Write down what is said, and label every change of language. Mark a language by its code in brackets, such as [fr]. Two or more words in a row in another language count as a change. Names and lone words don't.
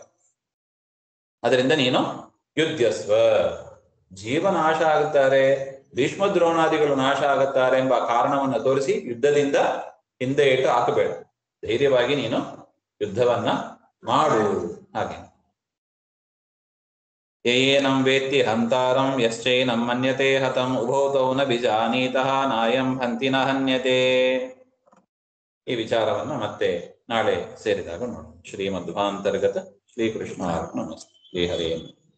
[kn] ಅದರಿಂದ ನೀನು ಯುದ್ಧಸ್ವ, ಜೀವ ನಾಶ ಆಗುತ್ತಾರೆ, ಭೀಷ್ಮ ದ್ರೋಣಾದಿಗಳು ನಾಶ ಆಗುತ್ತಾರೆ ಎಂಬ ಕಾರಣವನ್ನು ತೋರಿಸಿ ಯುದ್ಧದಿಂದ ಹಿಂದೆ ಇಟ್ಟು ಹಾಕಬೇಡ. ಧೈರ್ಯವಾಗಿ ನೀನು ಯುದ್ಧವನ್ನ ಮಾಡು. [sa] ಹಾಗೆ ಯೇನಂ ವೇತ್ತಿ ಹಂತಾರಂ ಯಶ್ಚೈನಂ ಮನ್ಯತೆ ಹತಂ ಉಭೌತೌ ನ ಬಿಜಾನೀತಃ ನಾಯಂ ಹಂತಿ ನ ಹನ್ಯತೆ. [kn] ಈ ವಿಚಾರವನ್ನ ಮತ್ತೆ ನಾಳೆ ಸೇರಿದಾಗ ನೋಡೋಣ. [sa] ಶ್ರೀಮಧ್ವಾಂತರ್ಗತ ಶ್ರೀಕೃಷ್ಣ ಅರ್ಪಣಮಸ್ತು. ಶ್ರೀ ಹರೇ.